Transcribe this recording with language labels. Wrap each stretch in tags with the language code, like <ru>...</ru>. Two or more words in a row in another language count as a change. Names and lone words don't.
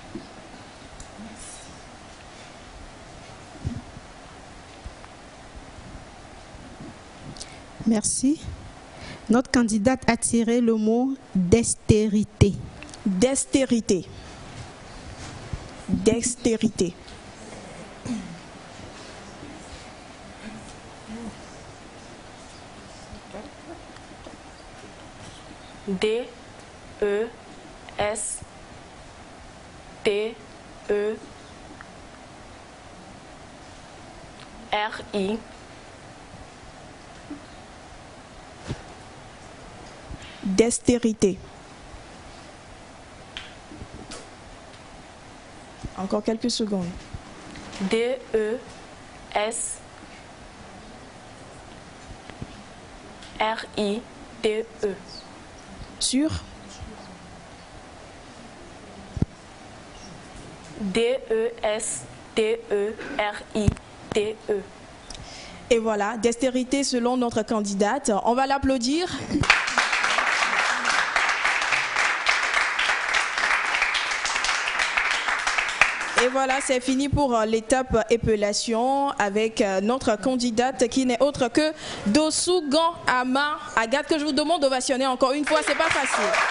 <fr>Merci. Notre candidate a tiré le mot dextérité. Dextérité. Dextérité. D. E. S. T. E. R. I. Dextérité. Encore quelques secondes. D. E. S. R. I. T. E. Sûr? D. E. S. T. E. R. I. T. E. Et voilà, dextérité selon notre candidate. On va l'applaudir. Et voilà, c'est fini pour l'étape épellation avec notre candidate qui n'est autre que Dossougan Ama Agathe, que je vous demande d'ovationner encore une fois, c'est pas facile.</fr>